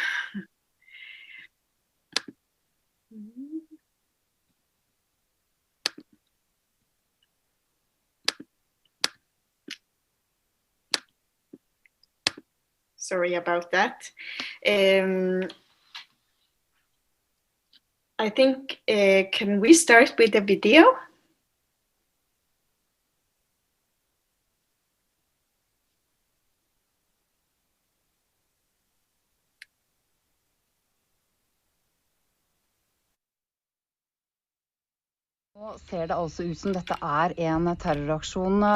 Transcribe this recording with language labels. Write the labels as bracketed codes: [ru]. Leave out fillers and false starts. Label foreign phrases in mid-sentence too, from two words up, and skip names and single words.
[en] Sorry about that. I think, can we start with the video? [no] Nå ser det altså ut som dette en terroraksjon.